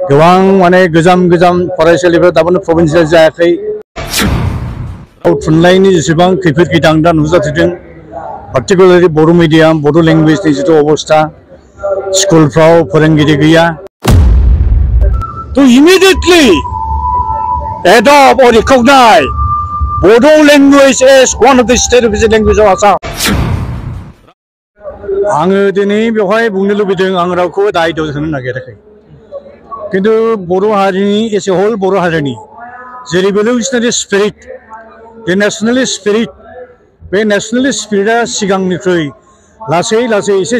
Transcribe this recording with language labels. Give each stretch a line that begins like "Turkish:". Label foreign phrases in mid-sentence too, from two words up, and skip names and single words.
Bodo: गोबां माने गोजाम फरायसालिफोरा दाबोनो प्रभिन्सियेल जायाखै थुनलाइनि जेसेबां खैफोद गिदां दा नुजाथिदों पार्टिकुलारलि बर' मिडियाम बर' लेंगुवेजनि जिथु अबस्था स्कुलफ्राव फोरोंगिरि गैया
English: to immediately adopt or recognize Bodo language as one of the state official language of Assam.
Bodo: आङो दिनै बेवहाय बुंनो लुबैदों आं रावखौ दायद' होनो नागिराखै किन्तु बर' हारिनि
English: as a whole
Bodo: बर' हारिनि जे
English: revolutionary spirit
Bodo: जे
English: nationalist spirit
Bodo: बे नेशनेलिस्ट स्पिरिटआ सिगांनिख्रुइ लासै एसे